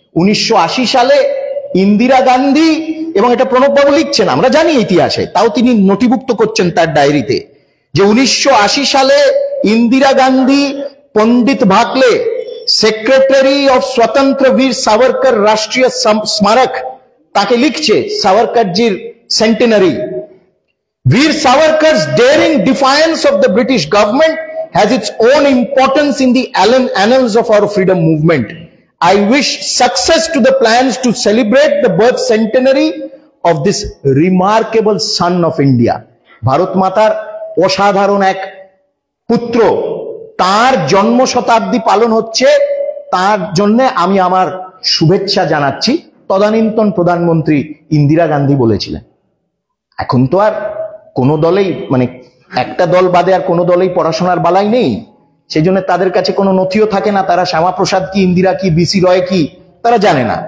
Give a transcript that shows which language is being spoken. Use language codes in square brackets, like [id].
[bn] 1980 সালে ইন্দিরা গান্ধী, এবং এটা প্রণববাবু লিখছেন, আমরা জানি ইতিহাসে, তাও তিনি নথিভুক্ত করছেন তার ডায়েরিতে, যে 1980 সালে ইন্দিরা গান্ধী পণ্ডিত ভাকলে সেক্রেটারি অফ স্বতন্ত্র বীর সাভারকর রাষ্ট্রীয় স্মারক, তাকে লিখছে সাভারকরজির centenary, [en] Veer Savarkar's daring defiance of the British government has its own importance in the annals of our freedom movement. I wish success to the plans to celebrate the birth centenary of this remarkable son of India. [bn] Bharat মাতার অসাধারণ এক পুত্র, তার জন্ম শতাব্দী পালন হচ্ছে, তার জন্য আমি আমার শুভেচ্ছা জানাচ্ছি, তদানীন্তন প্রধানমন্ত্রী ইন্দিরা গান্ধী বলেছিলেন। এখন তো আর কোনো দলেই, মানে একটা দল বাদে আর কোনো দলেই পড়াশোনার বালাই নেই, সেই জন্য তাদের কাছে কোনো নথিও থাকে না, তারা শ্যামাপ্রসাদ কি, ইন্দিরা কি, বিসি রয় কি, তারা জানে না।